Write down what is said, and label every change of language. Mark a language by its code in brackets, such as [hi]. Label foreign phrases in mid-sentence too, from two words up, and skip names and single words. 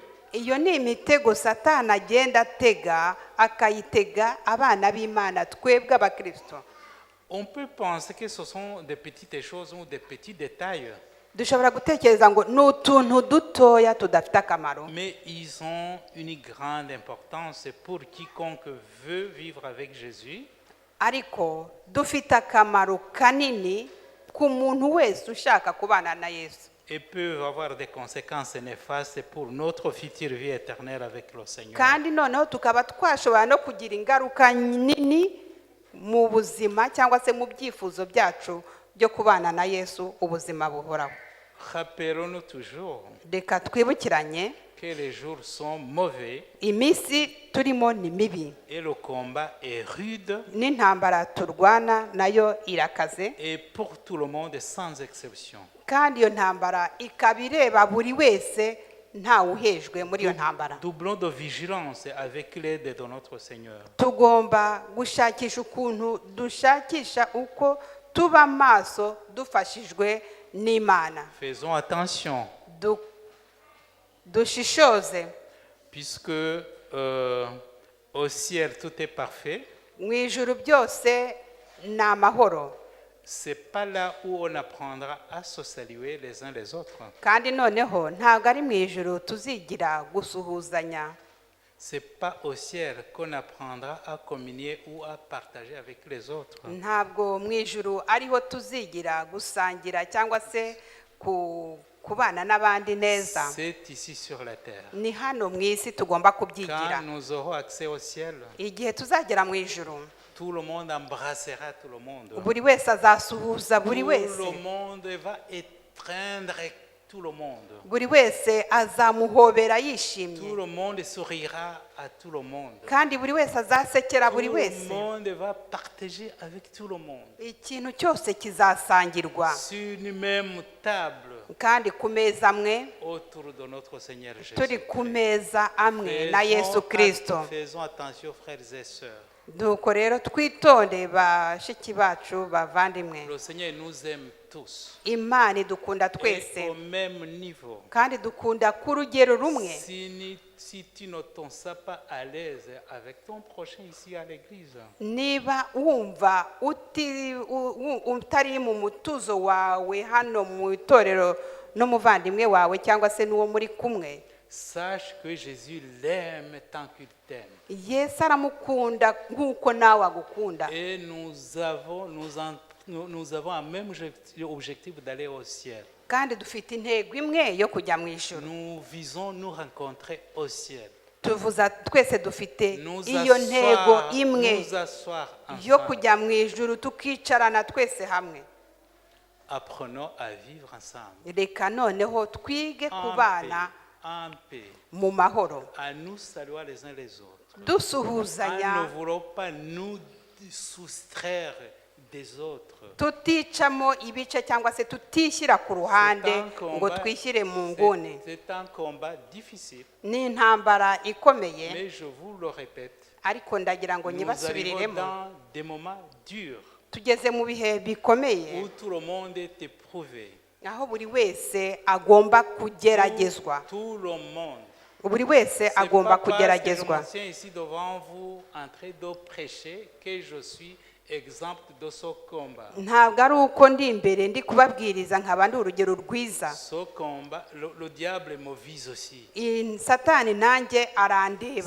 [rw] Iyo ni imitego Satani agenda atega, akayitega abana b'Imana twebwe abakristo. [fr] On peut penser que ce sont des petites choses ou des petits détails. [rw] Dushobora gutekereza ngo ni utuntu dutoya tudafite akamaro. [fr] Mais ils ont une grande importance pour quiconque veut vivre avec Jésus. [rw] Ariko dufite akamaro kanini ku muntu wese ushaka kubana na Yesu. [fr] Et peuvent avoir des conséquences néfastes pour notre future vie éternelle avec le Seigneur. [rw] Kandi noneho tukaba twashobora no kugira ingaruka nini mu buzima cyangwa se mu byifuzo byacu byo kubana na Yesu ubuzima buhoraho. [fr] Rappelons-nous toujours [rw] Reka twibukiranye [fr] que les jours sont mauvais [rw] iminsi turimo ni mibi, [fr] et le combat est rude [rw] n'intambara turwana nayo irakaze, [fr] et pour tout le monde sans exception. [rw] kandi iyo ntambara ikaba ireba buri wese ntawe uhejwe muri iyo ntambara. [fr] Doublons de vigilance avec l'aide de notre Seigneur. [rw] Tugomba gushakisha ukuntu dushakisha uko tuba maso dufashijwe n'Imana. [fr] Faisons attention, [rw] Dushishoze, [fr] puisque au ciel tout est parfait. [rw] mu ijuru byose ni amahoro, [fr] C'est pas là où on apprendra à se saluer les uns les autres. [rw] kandi noneho ntabwo ari mu ijuru tuzigira gusuhuzanya. [fr] C'est pas au ciel qu'on apprendra à communier ou à partager avec les autres. [rw] Ntabwo mu ijuru ariho tuzigira gusangira cyangwa se kubana n'abandi neza. [fr] C'est ici sur la terre. [rw] Ni hano mu isi tugomba kubyigira. [fr] Quand nous aurons accès au ciel, [rw] Igihe tuzagera mu ijuru, [fr] tout le monde embrassera tout le monde. [rw] buri wese azasuhuza buri [fr] Tout [rw] wese. [fr] le monde va étreindre tout le monde. [rw] Buri wese azamuhobera [fr] Tout [rw] yishimye, [fr] le monde sourira à tout le monde. [rw] kandi buri wese azasekera [fr] Tout [rw] buri [fr] le [rw] wese. [fr] monde va partager avec tout le monde. [rw] Ikintu cyose kizasangirwa, [fr] Sur une même table [rw] kandi ku meza amwe, [fr] autour de notre Seigneur Jésus. [rw] turi ku meza amwe na Yesu Kristo. [fr] Faisons attention, frères et sœurs. [rw] Nuko rero twitonde bashiki bacu bavandimwe. [fr] Le Seigneur nous aime tous. [rw] Imana idukunda [fr] Et [rw] twese, [fr] au même niveau. [rw] kandi dukunda ku rugero rumwe. [fr] Si tu ne te sens pas à l'aise avec ton prochain ici à l'église, [rw] Niba wumva utari mu mutuzo wawe hano mu itorero n'umuvandimwe wawe cyangwa se n'uwo muri kumwe, [fr] sache que Jésus l'aime tant qu'il t'aime. [rw] yesu aramukunda nk'uko nawe agukunda. [fr] Et nous avons un même objectif d'aller au ciel. [rw] kandi dufite intego imwe yo kujya mu ijuru. [fr] Nous visons nous rencontrer au ciel. [rw] twese dufite [fr] Nous [rw] iyo ntego imwe [fr] nous asseoir [rw] yo [fr] ensemble. [rw] kujya mu ijuru tukicarana twese hamwe. [fr] Apprenons à vivre ensemble. [rw] reka noneho twige kubana [fr] En paix. [rw] mu mahoro, [fr] À nous saluer les uns les autres. [rw] dusuhuzanya, [fr] Ne voulons pas nous soustraire des autres. [rw] tuticamo ibice cyangwa se tutishyira ku ruhande ngo twishyire mu nguni. [fr] C'est un combat difficile, [rw] ni intambara ikomeye, [fr] mais je vous le répète, [rw] ariko ndagira ngo [fr] nous arrivons [rw] nyibasubiriremo. [fr] dans des moments durs [rw] tugeze mu bihe bikomeye [fr] où tout le monde est éprouvé. [rw] aho buri wese agomba kugeragezwa. [fr] Tout le monde. [rw] buri wese [fr] C'est [rw] agomba [fr] pas parce que je [rw] kugeragezwa. [fr] me tiens ici devant vous en train de prêcher que je suis exemple de ce combat. [rw] ntabwo ari uko ndi imbere ndi kubabwiriza nkaba ndi urugero rwiza. [fr] Ce combat, le diable me vise aussi. [rw] Satani nanjye arandeba.